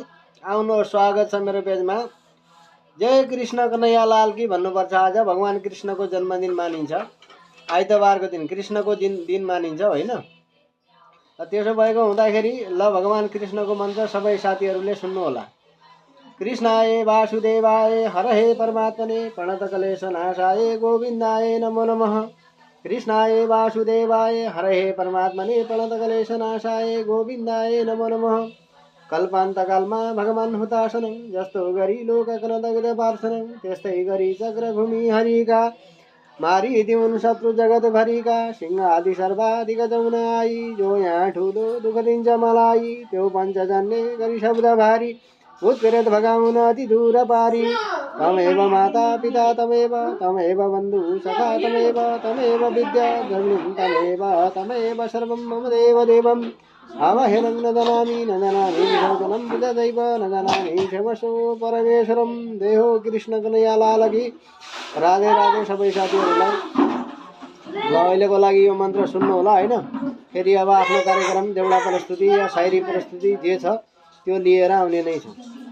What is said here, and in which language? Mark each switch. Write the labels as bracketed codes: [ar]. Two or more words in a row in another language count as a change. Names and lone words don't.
[ne] आउनुहोस्, स्वागत छ मेरो पेजमा। [hi] जय कृष्ण कन्हैया लाल की [ne] भन्नुपर्छ। आज भगवान कृष्णको जन्मदिन मानिन्छ, आइतबारको दिन कृष्णको दिन मानिन्छ होइन। त्यसो भएको हुँदाखेरि ल भगवान कृष्णको मन्त्र सबै साथीहरूले सुन्नु होला। [sa] कृष्णाय वासुदेवाय हरहे परमात्मने प्रणतकलेश नाशाय गोविन्दाय नमो नमः। कृष्णाय वासुदेवाय हरहे परमात्मने प्रणतकलेश नाशाय गोविन्दाय नमो नमः। [ne] कल्पान्तकालमा भगवान हुतासनं जस्तो गरी लोककनदग्ध पार्छनं त्यस्तै गरी चक्रभूमि हरिका मारिदिउन् शत्रु जगतभरिका। सिंह आदि सर्वाधिक जमुन आई जो यहाँ ठुलो दुःख दिन्छ मलाई। त्यो पञ्चजन्य गरी शब्द भारी उत्प्रेत भगाउन अति दूर पारी। [sa] तमेव माता पिता तमेव बन्धु सखा तमेव विद्या द्रविणं तमेव सर्वं मम देव देवम्। अवहेलं न जानामि विसर्जनं बुधदैव न जानामि क्षमस्व परमेश्वरं। [hi] देहो कृष्ण कन्हैया लाल की। [ne] राधे राधे सबै साथीहरूलाई। ल अहिलेको लागि यो मन्त्र सुन्नु होला होइन। फेरि अब आफ्नो कार्यक्रम देउडा प्रस्तुति या शायरी प्रस्तुति जे छ त्यो लिएर आउने नै छ।